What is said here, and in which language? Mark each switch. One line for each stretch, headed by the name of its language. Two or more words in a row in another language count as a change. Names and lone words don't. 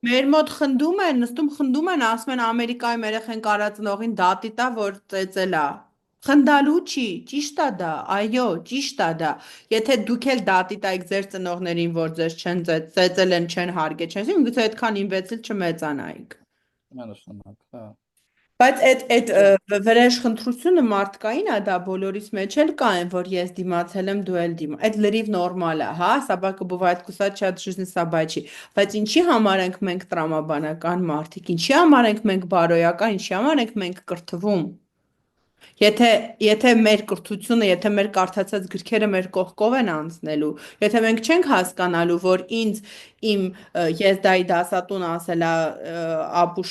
Armenian: Մեր մոտ խնդում են, նստում խնդում են, ասում են Ամերիկայում երեխեն կարածնողին դատի տա, որ ծեծել է։ Խնդալու չի, ճիշտ է դա, այո, ճիշտ է դա։ Եթե դուք էլ դատի տայիք ձեր ծնողներին, որ ձեզ չեն ծեծել են, չեն հարգել, չեն, գուցե այդքան ինվեցիլ չմեծանայիք։ Միանշանակ, հա։ Բայց այդ վրեժխնդրությունը մարդկային է, դա բոլորիս մեջ էլ կա են, որ ես դիմացել եմ, դու էլ դիմա։ Այդ լրիվ նորմալ է, հա,
Russian: собака бывает кусать от жизни собачьей։
Armenian: Բայց ինչի համար ենք մենք տրամաբանական մարդիկ, ինչի համար ենք մենք բարոյական, ինչի համար ենք մենք կրթվում։ Եթե մեր կրթությունը, եթե մեր կարդացած գրքերը մեր կողքով են անցնելու, եթե մենք չենք հասկանալու, որ իմ ես դայի դասատուն ասել է ապուշ